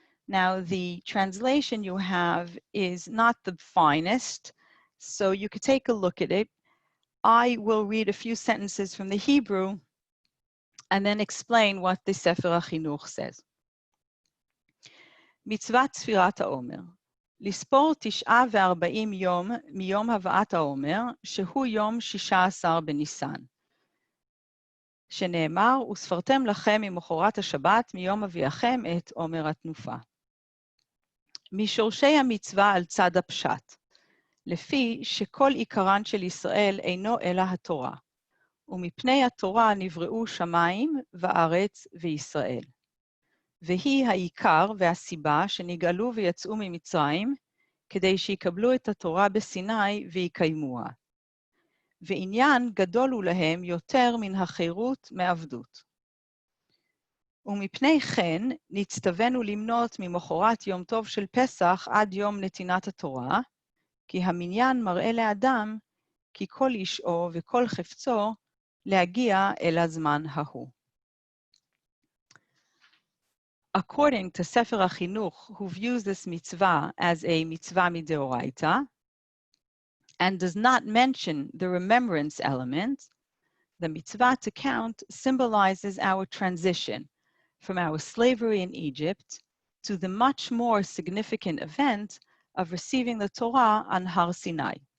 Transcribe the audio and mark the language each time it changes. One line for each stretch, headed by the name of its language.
English: Now, the translation you have is not the finest, so you could take a look at it. I will read a few sentences from the Hebrew and then explain what the Sefer HaChinuch says.
Hebrew: Mitzvat Sfirat HaOmer. לספור 49 יום מיום הבאת העומר, שהוא יום 16 בניסן. שנאמר, וספרתם לכם ממחרת השבת מיום אביאכם את עומר התנופה. משורשי המצווה על צד הפשט, לפי שכל עיקרן של ישראל אינו אלא התורה, ומפני התורה נבראו שמיים וארץ וישראל. והיא העיקר והסיבה שנגאלו ויצאו ממצרים, כדי שיקבלו את התורה בסיני ויקיימוה. ועניין גדול הוא להם יותר מן החירות מעבדות. ומפני כן נצטווינו למנות ממחרת יום טוב של פסח עד יום נתינת התורה, כי המניין מראה לאדם, כי כל אישו וכל חפצו להגיע אל הזמן ההוא.
English: According to Sefer HaChinuch, who views this mitzvah as a mitzvah mideoraita, and does not mention the remembrance element, the mitzvah to count symbolizes our transition from our slavery in Egypt to the much more significant event of receiving the Torah on Har Sinai.